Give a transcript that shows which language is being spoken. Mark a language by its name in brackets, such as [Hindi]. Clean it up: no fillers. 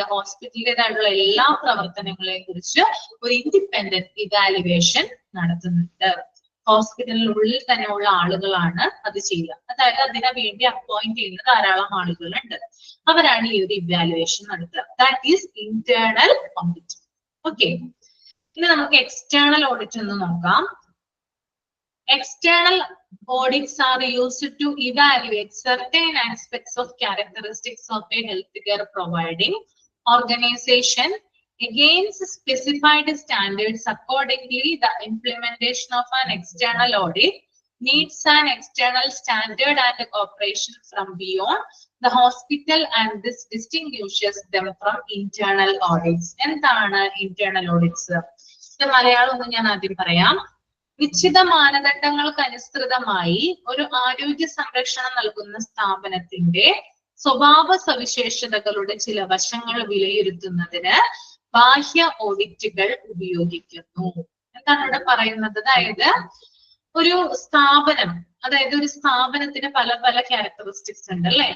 [Malayalam] ഹോസ്പിറ്റലിൻ്റെതായിട്ടുള്ള എല്ലാ പ്രവർത്തനങ്ങളെയും കുറിച്ച് ഒരു ഇൻഡിപെൻഡന്റ് ഇവാലുവേഷൻ നടത്തുന്നുണ്ട്. ഹോസ്പിറ്റലിനുള്ളിൽ തന്നെ ഉള്ള ആളുകളാണ് അത് ചെയ്യുക. അതായത് അതിനെ വേണ്ടി അപ്പോയിന്റ് ചെയ്യുന്ന ധാരാളം ആളുകളുണ്ട്. അവരാണ് ഈ ഒരു ഇവാലുവേഷൻ നടത്തുക. [English] That is internal audit. [Malayalam] Okay. ഇനി നമുക്ക് എക്സ്റ്റേണൽ ഓഡിറ്റ് എന്ന് നോക്കാം. [English] External audits are used to evaluate certain aspects of characteristics of a healthcare providing organization against specified standards. Accordingly, the implementation of an external audit needs an external standard and cooperation from beyond the hospital, and this distinguishes them from internal audits. [Malayalam] എന്താണ് internal audits? ഇത് മലയാളം ഒന്ന് ഞാൻ ആദ്യം പറയാം. നിശ്ചിത മാനദണ്ഡങ്ങൾക്ക് അനുസൃതമായി ഒരു ആരോഗ്യ സംരക്ഷണം നൽകുന്ന സ്ഥാപനത്തിന്റെ സ്വഭാവ സവിശേഷതകളുടെ ചില വശങ്ങൾ വിലയിരുത്തുന്നതിന് ബാഹ്യ ഓഡിറ്റുകൾ ഉപയോഗിക്കുന്നു. എന്താണ് ഇവിടെ പറയുന്നത്? അതായത് ഒരു സ്ഥാപനം, അതായത് ഒരു സ്ഥാപനത്തിന് പല പല ക്യാരക്ടറിസ്റ്റിക്സ് ഉണ്ട് അല്ലെ?